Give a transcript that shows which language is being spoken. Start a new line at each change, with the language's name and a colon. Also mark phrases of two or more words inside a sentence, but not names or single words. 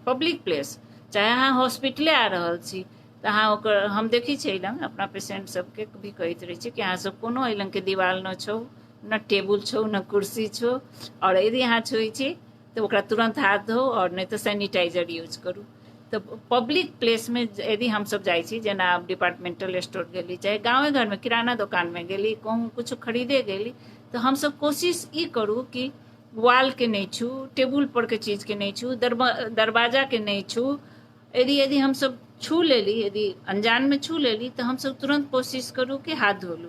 English: public place
Maithili: चाहे अहाँ हॉस्पिटले आ रहल छी तो अहाँ ओकर हम देखी छै लंग अपना पेशेंट सबके भी कहैत रहे छी कि अहाँ सब कोनो एहि लंग के दीवार न छौ, न टेबुल छौ, न कुर्सी छौ, और यदि अहाँ छुई छी तो ओकरा तुरंत हाथ धो और नहीं तो सैनिटाइजर यूज करू। तो
English: public place
Maithili: में यदि हम सब जाइ छी, जेना आप
English: departmental store
Maithili: गेली चाहे गाँवे घर में किराना दुकान में गेली, कहूँ कुछ खरीदे गेली, तो हम सब कोशिश ई करू कि वाल के नहीं छू, टेबुल पर के चीज के नहीं छू, दरवाजा के नहीं छू। यदि हम सब छू लेली, यदि अनजान में छू लेली तो हम सब तुरंत कोशिश करू कि हाथ धो लू।